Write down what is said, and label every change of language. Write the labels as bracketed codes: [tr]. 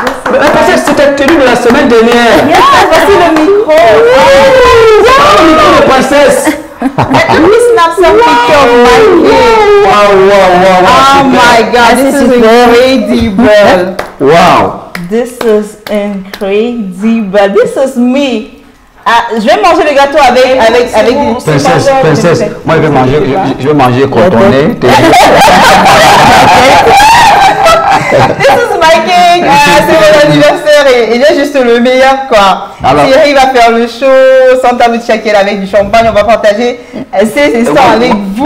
[fr] La princesse, c'était tenue de la semaine dernière. Voici le micro. Le micro de princesse. [en] Let me snap some picture of my kid. Oh my God, this is incredible. Wow. This is incredible. This is me. [fr] Je vais manger le gâteau avec Princesse, moi je vais manger cotonné. [en] This is my cake. [fr] C'est mon anniversaire et j'ai juste le meilleur quoi. Thierry va faire le show, Santa Lucia qui est là avec du champagne, on va partager ces histoires avec vous.